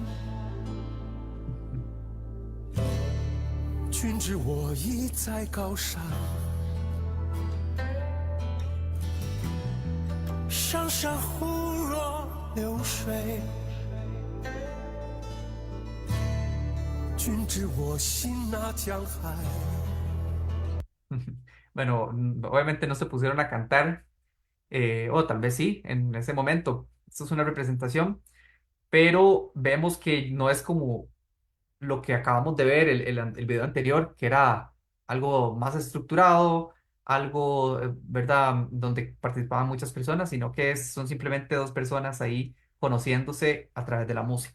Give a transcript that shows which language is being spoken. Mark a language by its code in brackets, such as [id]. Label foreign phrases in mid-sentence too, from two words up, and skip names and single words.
[zh] 君知我意在高山，上山忽若流水，君知我心那江海。 [es] Bueno, obviamente no se pusieron a cantar, o tal vez sí, en ese momento. Esto es una representación, pero vemos que no es como lo que acabamos de ver, el video anterior, que era algo más estructurado, algo, ¿verdad?, donde participaban muchas personas, sino que son simplemente dos personas ahí conociéndose a través de la música.